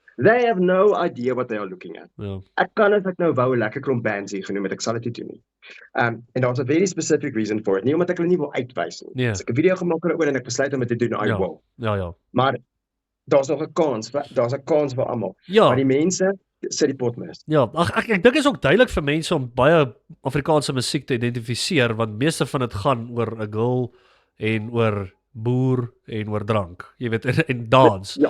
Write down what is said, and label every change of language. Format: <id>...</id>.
<en>They have no idea what they are looking at.</en> <af>Ek kan as ek nou wou 'n lekker klomp bands hier genoem het, ek sal dit nie doen nie.</af> <en>And there's a very specific reason for it.</en> <af>Nie omdat ek hulle nie wil uitwys nie. As ek 'n video gemaak het oor en ek besluit om dit te doen,</af> <en>I will.</en> <af>Ja. Maar daar's nog 'n kans, vir almal. Maar die mense sit die pot mis. Ja, ek dink dit is ook duidelik vir mense om baie Afrikaanse musiek te identifiseer, want meeste van dit gaan oor 'n girl en oor boer en oor drank, jy weet, en dans.</af>